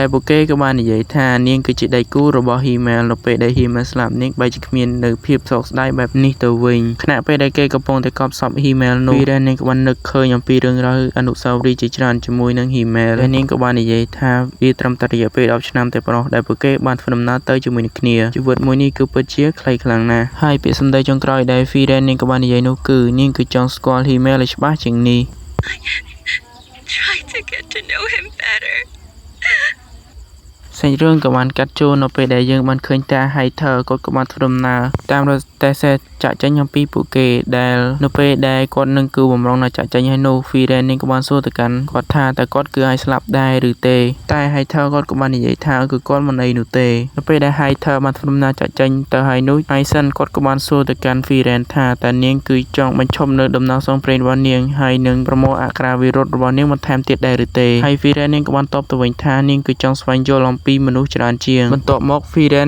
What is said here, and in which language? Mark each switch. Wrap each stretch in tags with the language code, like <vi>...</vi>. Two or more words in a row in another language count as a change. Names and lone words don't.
<km>ពួកគេក៏បាននិយាយថានាងគឺជាដៃគូរបស់ Himmel នៅពេលដែល Himmel ស្លាប់នាងបែរជាគ្មាននៅភាពសោកស្ដាយបែបនេះទៅវិញខណៈពេលដែលគេកំពុងតែកប់សព Himmel នោះ Firen នាងក៏បាននឹកឃើញអំពីរឿងរ៉ាវអនុស្សាវរីយ៍ជាច្រើនជាមួយនឹង Himmel ហើយនាងក៏បាននិយាយថាវាត្រឹមតែរយៈពេល10ឆ្នាំតែប៉ុណ្ណោះដែលពួកគេបានធ្វើដំណើរទៅជាមួយនឹងគ្នាជីវិតមួយនេះគឺពិតជាខ្លីខ្លាំងណាស់ហើយពាក្យសម្ដីចុងក្រោយដែល Firen នាងក៏បាននិយាយនោះគឺនាងគឺចង់ស្គាល់ Himmel ឲ្យច្បាស់ជាងនេះ</km> <en>Try to get to know him better.</en> <km>សាច់រឿងក៏បានកាត់ចូលនៅពេលដែលយើងបានឃើញតា Hayter គាត់ក៏បានធ្វើដំណើរតាមរថទេសចាក់ចេញអំពីពួកគេដែល នៅពេលដែលគាត់នឹងគឺបំរុងនៅចាក់ចេញហើយនោះ Firen នាងក៏បានសួរទៅកាន់គាត់ថាតើគាត់គឺឲ្យស្លាប់ដែរឬទេតែ Hayter គាត់ក៏បាននិយាយថាគឺគាត់មិនអីនោះទេនៅពេលដែល Hayter បានធ្វើដំណើរចាក់ចេញទៅហើយនោះ Aizen គាត់ក៏បានសួរទៅកាន់ Firen ថាតើនាងគឺចង់បញ្ឈប់នៅដំណើរសងព្រេងរបស់នាងហើយនឹងប្រមូលអក្ខរាវិរុទ្ធរបស់នាងបន្ថែមទៀតដែរឬទេហើយ Firen នាងក៏បានតបទៅវិញថានាងគឺចង់ស្វែងយល់អំពីពីមនុស្សច្រើនជាងបន្ទាប់មក Firen</km>